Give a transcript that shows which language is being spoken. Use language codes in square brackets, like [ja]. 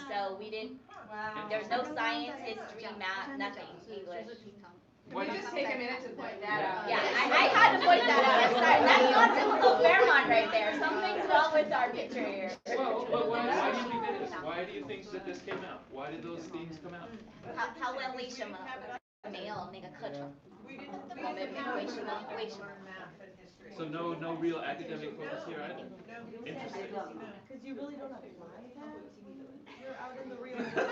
[en] So we didn't, there's no science, history, math, nothing, English. Can we just take a minute to point that out? Yeah, I had to point that out. I'm sorry. That's not typical Fairmont right there. Something's wrong with our picture here. Well, why do you think that is? Why do you think that this came out? Why did those themes come out? [zh] 他问为什么没有那个课程？ [en] We didn't [zh] 我们没有为什么？ [en] math and history. So no real academic focus here either. Interesting. Because you really don't apply that. You're out in the real world.